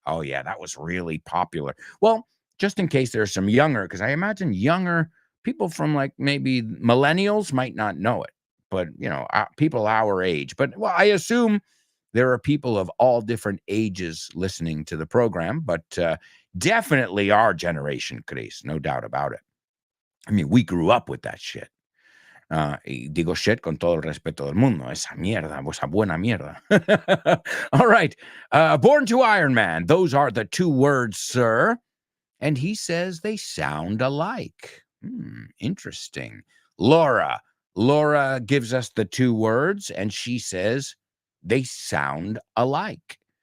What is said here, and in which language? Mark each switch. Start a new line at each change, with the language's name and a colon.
English: Oh, yeah, that was really popular. Well, just in case there's some younger, because I imagine younger people from like maybe millennials might not know it, but, people our age. But, well, I assume there are people of all different ages listening to the program, but definitely our generation, Chris, no doubt about it. I mean, we grew up with that shit.
Spanish: Y digo shit con todo el respeto del mundo. Esa mierda, esa buena mierda.
English: All right. Born to Iron Man. Those are the two words, sir. And he says they sound alike. Interesting. Laura gives us the two words, and she says they sound alike.